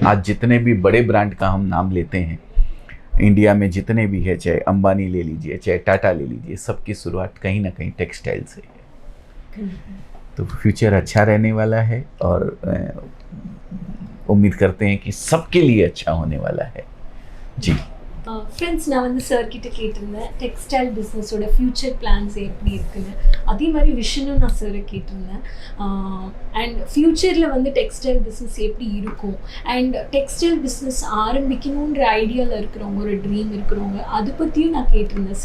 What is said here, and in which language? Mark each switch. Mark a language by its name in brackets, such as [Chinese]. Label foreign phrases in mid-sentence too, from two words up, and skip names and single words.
[Hindi] आज जितने भी बड़े ब्रांड का हम नाम लेते हैं इंडिया में, जितने भी है, चाहे अंबानी ले लीजिए, चाहे टाटा ले लीजिए, सबकी शुरुआत कहीं ना कहीं टेक्सटाइल से है. तो फ्यूचर अच्छा रहने वाला है और उम्मीद करते हैं कि सबके लिए अच्छा होने वाला है. जी [Tamil] ஃப்ரெண்ட்ஸ், நான் வந்து சார் கிட்ட கேட்டிருந்தேன் [English] textile businessோட future plans [Tamil] எப்படி இருக்குன்னு. அதே மாதிரி விஷனும் நான் சாரை கேட்டிருந்தேன். அண்ட் ஃப்யூச்சரில் வந்து [English] textile business [Tamil] எப்படி இருக்கும், அண்ட் [English] textile business [Tamil] ஆரம்பிக்கணுன்ற ஐடியாவில் இருக்கிறவங்க, ஒரு ட்ரீம் இருக்கிறவங்க, அதை பற்றியும் நான் கேட்டிருந்தேன்.